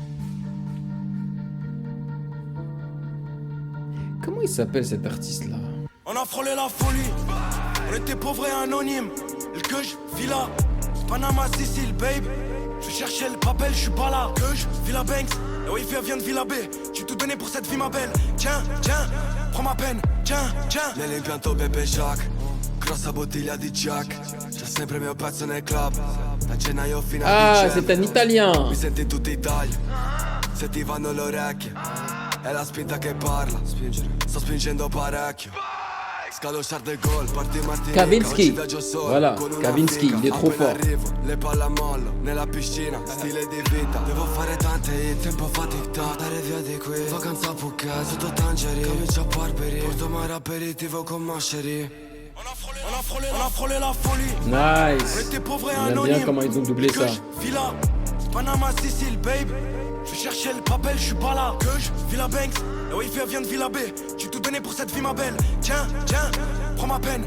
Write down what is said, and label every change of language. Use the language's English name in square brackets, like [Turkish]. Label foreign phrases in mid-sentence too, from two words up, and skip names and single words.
[French] Comment il s'appelle cet artiste-là ? On a frôlé la folie. On était pauvres et anonymes. Le Kush, Villa, Panama, Sicile, babe. Je cherchais le papel, je suis pas là. Kush, Villa Banks, la wifi vient de Villa B. J'ai tout donné pour cette vie, ma belle. Tiens, tiens, prends ma peine. Tiens, tiens. [Italian] Nell'impianto Bebe Jacques, grossa bottiglia di Jack. C'è sempre il mio pezzo nel club. Da gennaio fino a dicembre. [French] C'est un italien. [Italian] Mi senti in tutta Italia. Se ti vanno le orecchie. È la spinta che parla. Sto spingendo parecchio. Scalo Charles de Gaulle, parti Martini. [French] Kavinsky. Voilà, Kavinsky, il est trop fort. [Italian] Le palle a mollo, nella piscina, stile di vita. Devo fare tante hit, tempo fa tic-tac. Dare via di qui, vacanza a Phuket, sotto Tangerine. Comincio a Barberi, porto mare aperitivo con Masceri. [French] On a frôlé la folie. Nice. On était pauvres et J'aime anonymes. bien comment ils ont doublé ça. Villa, Panama, Sicile, babe. Je cherchais le papel, je suis pas là. Kush, Villa Banks, la wifi vient de Villa B. J'ai tout donné pour cette vie, ma belle. Tiens, tiens, prends ma peine.